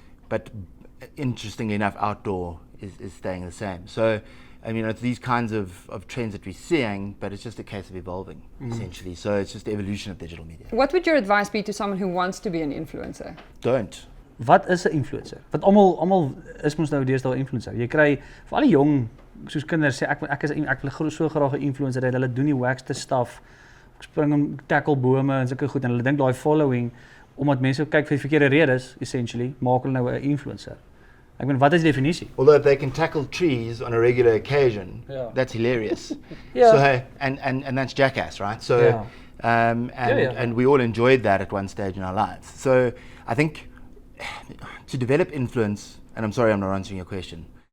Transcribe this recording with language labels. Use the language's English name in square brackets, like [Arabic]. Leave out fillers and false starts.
[English] But interestingly enough, outdoor is staying the same. So, I mean, it's these kinds of trends that we're seeing, but it's just a case of evolving, essentially. So it's just the evolution of digital media. What would your advice be to someone who wants to be an influencer? Don't. [Afrikaans] Wat is 'n influencer? Want almal is mos nou deesdae 'n influencer. Jy kry vir al die jong soos kinders sê ek wil so graag 'n influencer hê. Hulle doen die wackste stuff. Ek spring en tackle bome en sulke goed en hulle dink daai following omdat mense kyk vir die verkeerde redes essentially maak hulle nou 'n influencer. Ek bedoel, wat is die definisie? [English] Although if they can tackle trees on a regular occasion, that's hilarious. Yeah. So and that's jackass, right? So and we all enjoyed that at one stage in our lives. So I think to develop influence, and I'm sorry I'm not answering your question.